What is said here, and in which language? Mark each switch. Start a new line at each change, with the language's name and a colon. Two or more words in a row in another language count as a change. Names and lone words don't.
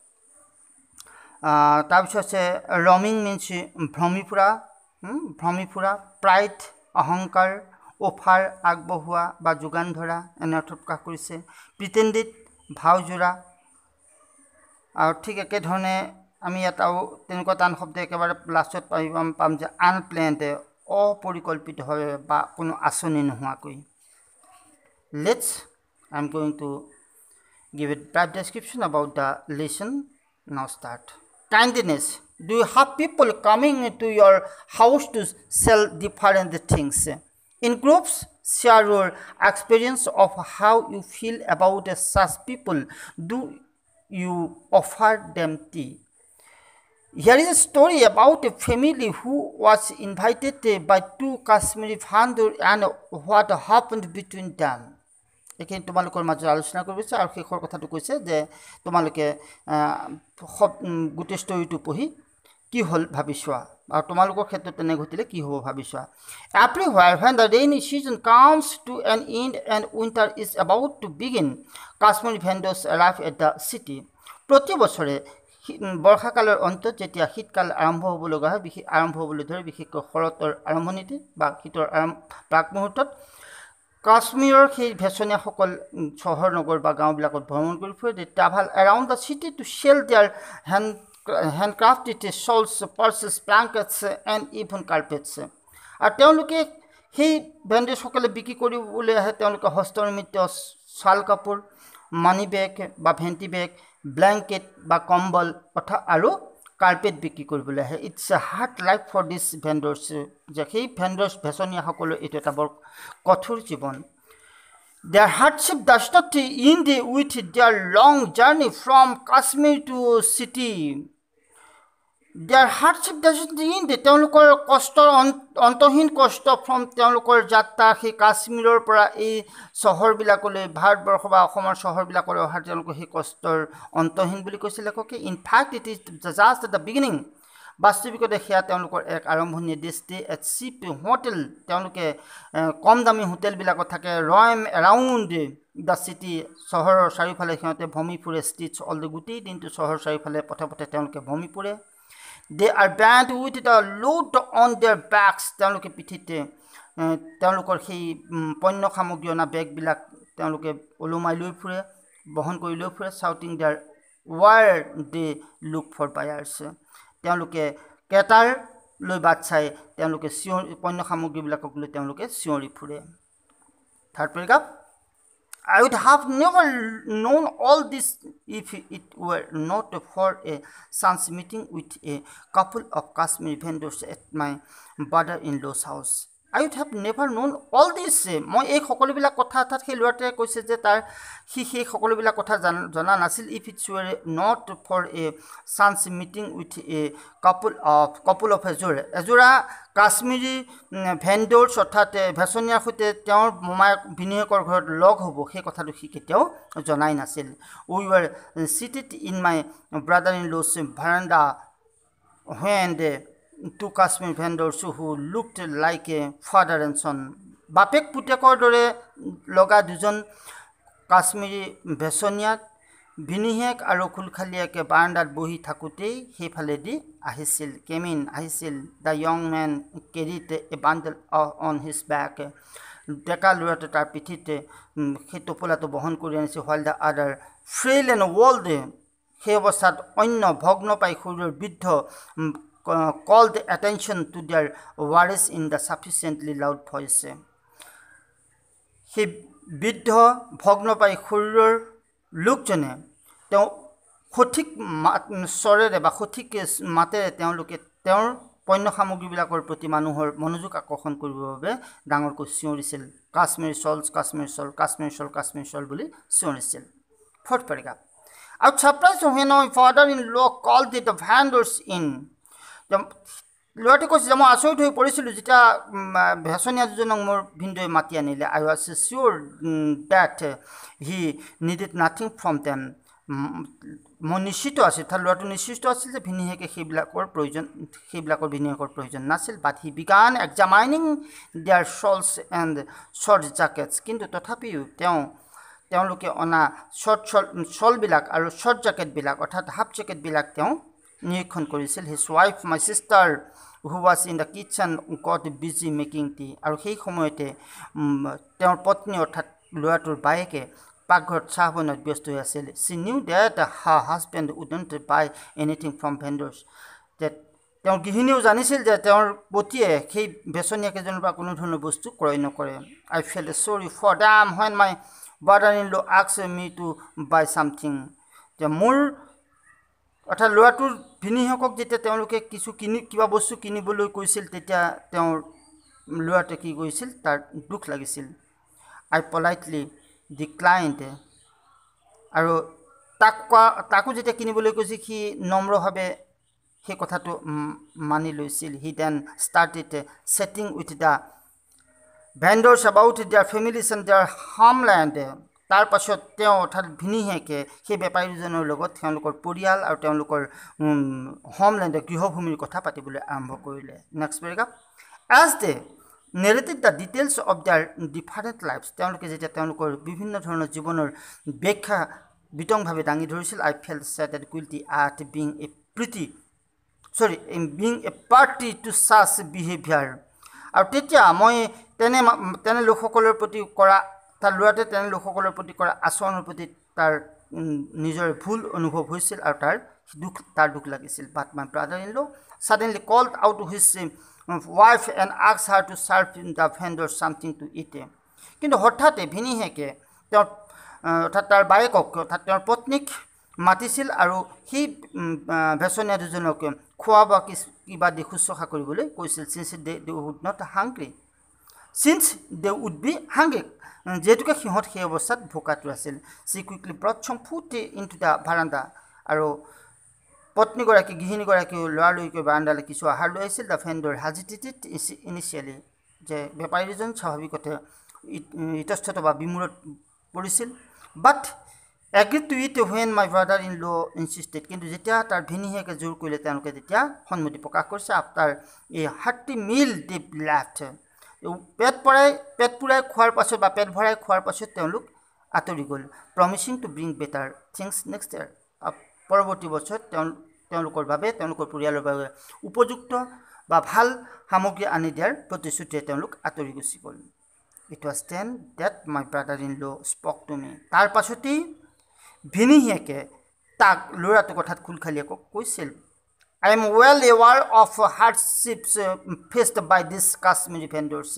Assamese: তাৰপিছত আছে
English: roaming means
Assamese: ভ্ৰমি ফুৰা প্ৰাইড অহংকাৰ অফাৰ আগবঢ়োৱা বা যোগান ধৰা এনে অৰ্থ প্ৰকাশ কৰিছে প্ৰিটেণ্ডেড ভাওজোৰা আৰু ঠিক একেধৰণে আমি ইয়াত আৰু তেনেকুৱা টান শব্দ একেবাৰে লাষ্টত পাম যে আনপ্লেণ্ড অপৰিকল্পিতভাৱে বা কোনো আঁচনি নোহোৱাকৈ
English: Let's I am going to give a brief description about the lesson. Now start. Kindness. Do you have people coming to your house to sell different things? In groups, share your experience of how you feel about such people. Do you offer them tea? Here is a story about a family who was invited by two Kashmiri vendors and what happened between them.
Assamese: এইখিনি তোমালোকৰ মাজত আলোচনা কৰিছে আৰু শেষৰ কথাটো কৈছে যে তোমালোকে গোটেই ষ্টৰিটো পঢ়ি কি হ'ল ভাবি চোৱা আৰু তোমালোকৰ ক্ষেত্ৰত তেনে ঘটিলে কি হ'ব ভাবি চোৱা
English: Everywhere when the rainy season comes to an end and winter is about to begin, Kashmiri vendors arrive at the city.
Assamese: প্ৰতি বছৰে বৰ্ষাকালৰ অন্তত যেতিয়া শীতকাল আৰম্ভ হ'ব লগা হয় আৰম্ভ হ'বলৈ ধৰে বিশেষকৈ শৰতৰ আৰম্ভণিতে বা শীতৰ প্ৰাক মুহূৰ্তত কাশ্মীৰৰ সেই ভেচনীয়াসকল চহৰ নগৰ বা গাঁওবিলাকত ভ্ৰমণ কৰি ফুৰে
English: they travel around the city to sell their handcrafted shawls, purses, blankets and even carpets.
Assamese: আৰু তেওঁলোকে সেই ভেণ্ডৰসকলে বিক্ৰী কৰিবলৈ আহে তেওঁলোকে হস্তনিৰ্মিত শাল কাপোৰ
English: money bag
Assamese: বা
English: vanity bag
Assamese: ব্লেংকেট বা কম্বল আৰু কাৰ্পেট বিক্ৰী কৰিবলৈ আহে
English: It's a hard life for this vendors
Assamese: যে সেই ভেণ্ডৰ্ছ ভেচনীয়াসকলৰ এইটো এটা বৰ কঠোৰ জীৱন
English: Their hardship does not end with their long journey from Kashmir to city. Their hardship doesn't end.
Assamese: তেওঁলোকৰ কষ্টৰ অন্তহীন কষ্ট from তেওঁলোকৰ যাত্ৰা সেই কাশ্মীৰৰ পৰা এই চহৰবিলাকলৈ ভাৰতবৰ্ষ বা অসমৰ চহৰবিলাকলৈ অহা তেওঁলোকৰ সেই কষ্টৰ অন্তহীন বুলি কৈছে লেখকে
English: In fact, it is just at the beginning.
Assamese: বাস্তৱিকতে সেয়া তেওঁলোকৰ এক আৰম্ভণি দৃষ্টি
English: at cheap hotel
Assamese: তেওঁলোকে কম দামী হোটেলবিলাকত থাকে
English: roam around the city
Assamese: চহৰৰ চাৰিওফালে সিহঁতে ভ্ৰমি ফুৰে
English: streets all the
Assamese: গোটেই দিনটো চহৰৰ চাৰিওফালে পথে পথে তেওঁলোকে ভ্ৰমি ফুৰে
English: they are bend with the load on their bags
Assamese: তেওঁলোকে পিঠিতে তেওঁলোকৰ সেই পণ্য সামগ্ৰী অনা বেগবিলাক তেওঁলোকে ওলোমাই লৈ ফুৰে বহন কৰি লৈ ফুৰে চাউটিং
English: their wares they look for buyers
Assamese: তেওঁলোকে কেটাৰ লৈ বাট চাই তেওঁলোকে পণ্য সামগ্ৰীবিলাকক লৈ তেওঁলোকে চিঞৰি ফুৰে
English: third paragraph I would have never known all this if it were not for a chance meeting with a couple of Kashmiri vendors at my brother-in-law's house. I would have never known all this.
Assamese: মই এই সকলোবিলাক কথা অৰ্থাৎ সেই ল'ৰাটোৱে কৈছে যে তাৰ সেই সকলোবিলাক কথা জনা নাছিল
English: if it were not for a chance meeting with a couple of
Assamese: এযোৰা কাশ্মীৰী ভেণ্ডৰ্ছ অৰ্থাৎ ভেচনীয়াৰ সৈতে তেওঁৰ মোমায়েক ভিনীহিয়েকৰ ঘৰত লগ হ'ব সেই কথাটো সি কেতিয়াও জনাই নাছিল
English: We were seated in my brother-in-law's veranda when two Kashmiri vendors who looked like a father and son.
Assamese: বাপেক পুতেকৰ দৰে লগা দুজন কাশ্মীৰী ভেচনীয়াত ভিনীহিয়েক আৰু খুলখালীয়াকে বাৰাণ্ডাত বহি থাকোঁতেই সেইফালেদি
English: আহিছিল The young man carried a bundle on his back
Assamese: ডেকা ল'ৰাটো তাৰ পিঠিতে সেই টোপোলাটো বহন কৰি আনিছে
English: while the other frail and old
Assamese: সেই অৱস্থাত অন্য ভগ্ন পাই শৰীৰৰ বৃদ্ধ
English: called attention to their worries in the sufficiently loud voice.
Assamese: সেই বৃদ্ধ ভগ্ন পাই শৰীৰৰ লোকজনে তেওঁ সঠিক স্বৰেৰে বা সঠিক মাতেৰে তেওঁলোকে তেওঁৰ পণ্য সামগ্ৰীবিলাকৰ প্ৰতি মানুহৰ মনোযোগ আকৰ্ষণ কৰিবৰ বাবে ডাঙৰকৈ চিঞৰিছিল
English: Kashmir shawl
Assamese: বুলি চিঞৰিছিল
English: fourth paragraph I was surprised when my father-in-law called the vendors in.
Assamese: ল'ৰাটো কৈছে যে মই আচৰিত হৈ পৰিছিলোঁ যেতিয়া ভেচনীয়া দুজনক মোৰ ভিনদেউৱে মাতি আনিলে
English: I was sure that he needed nothing from them
Assamese: মই নিশ্চিত আছিল তাৰ ল'ৰাটো নিশ্চিত আছিল যে ভিনীহিয়েকে সেইবিলাকৰ ভিনীহিয়েকৰ প্ৰয়োজন নাছিল
English: But he began examining their shawls and short jackets
Assamese: কিন্তু তথাপিও তেওঁলোকে অনা শ্বলবিলাক আৰু শ্বৰ্ট জেকেটবিলাক অৰ্থাৎ হাফ জেকেটবিলাক তেওঁ নিৰীক্ষণ কৰিছিল
English: his wife my sister who was in the kitchen got busy making tea
Assamese: আৰু সেই সময়তে তেওঁৰ পত্নী অৰ্থাৎ ল'ৰাটোৰ বায়েকে পাকঘৰত চাহ বনোৱাত ব্যস্ত হৈ আছিল
English: she knew that her husband wouldn't buy anything from vendors that
Assamese: তেওঁৰ গৃহিণীও জানিছিল যে তেওঁৰ পতিয়ে সেই বেচনীয়াকেইজনৰ পৰা কোনো ধৰণৰ বস্তু ক্ৰয় নকৰে
English: I felt sorry for them when my brother-in-law asked me to buy something
Assamese: যে মোৰ অৰ্থাৎ ল'ৰাটোৰ ভিনীহিয়েকক যেতিয়া তেওঁলোকে কিবা বস্তু কিনিবলৈ কৈছিল তেতিয়া তেওঁৰ ল'ৰাটোৱে কি কৈছিল তাৰ দুখ লাগিছিল
English: I politely declined
Assamese: আৰু তাকো যেতিয়া কিনিবলৈ কৈছিল সি নম্ৰভাৱে সেই কথাটো মানি লৈছিল
English: he then started chatting with the vendors about their families and their homeland
Assamese: তাৰ পাছত তেওঁ অৰ্থাৎ ভিনীহিয়েকে সেই বেপাৰীজনৰ লগত তেওঁলোকৰ পৰিয়াল আৰু তেওঁলোকৰ হোমলেণ্ড গৃহভূমিৰ কথা পাতিবলৈ আৰম্ভ কৰিলে
English: next paragraph as they narrated the details of their different lives
Assamese: তেওঁলোকে যেতিয়া তেওঁলোকৰ বিভিন্ন ধৰণৰ জীৱনৰ ব্যাখ্যা বিতংভাৱে দাঙি ধৰিছিল
English: I felt sad and guilty at being a party to such behavior
Assamese: আৰু তেতিয়া মই তেনে লোকসকলৰ প্ৰতি কৰা তাৰ ল'ৰাটোৱে তেনে লোকসকলৰ প্ৰতি কৰা আচৰণৰ প্ৰতি তাৰ নিজৰ ভুল অনুভৱ হৈছিল আৰু তাৰ দুখ লাগিছিল
English: but my brother-in-law suddenly called out to his wife and asked her to serve the vendor something to eat
Assamese: কিন্তু হঠাতে ভিনীহিয়েকে অৰ্থাৎ তাৰ বায়েকক অৰ্থাৎ তেওঁৰ পত্নীক মাতিছিল আৰু সেই ভেচনীয়া দুজনক খোৱা বা কিবা দি শুশ্ৰূষা কৰিবলৈ কৈছিল since
English: they would be hungry
Assamese: যেহেতুকে সিহঁত সেই অৱস্থাত ভোকাটো আছিল
English: she quickly brought some food into the veranda
Assamese: আৰু পত্নীগৰাকী গৃহিণীগৰাকী ল'ৰালৈকে বাৰাণ্ডালৈ কিছু আহাৰ লৈ আহিছিল
English: the vendor hesitated initially যে
Assamese: বেপাৰীজন স্বাভাৱিকতে ইতস্তত বা বিমূৰত পৰিছিল
English: but agreed to it when my brother-in-law insisted
Assamese: কিন্তু যেতিয়া তাৰ ভিনীহিয়েকে জোৰ কৰিলে তেওঁলোকে তেতিয়া সন্মতি প্ৰকাশ কৰিছে
English: after a hearty meal they left
Assamese: পেট পুৰাই খোৱাৰ পাছত বা পেট ভৰাই খোৱাৰ পাছত তেওঁলোক আঁতৰি গ'ল
English: promising to bring better things next year
Assamese: পৰৱৰ্তী বছৰত তেওঁলোকৰ বাবে তেওঁলোকৰ পৰিয়ালৰ বাবে উপযুক্ত বা ভাল সামগ্ৰী আনি দিয়াৰ প্ৰতিশ্ৰুতিৰে তেওঁলোক আঁতৰি গুচি গ'ল
English: it was then that my brother-in-law spoke to me
Assamese: তাৰ পাছতেই ভিনীহিয়েকে তাক ল'ৰাটোৰ কথাত খুলখালিয়াকৈ কৈছিল
English: I am well aware of hardships faced by these Kashmiri vendors.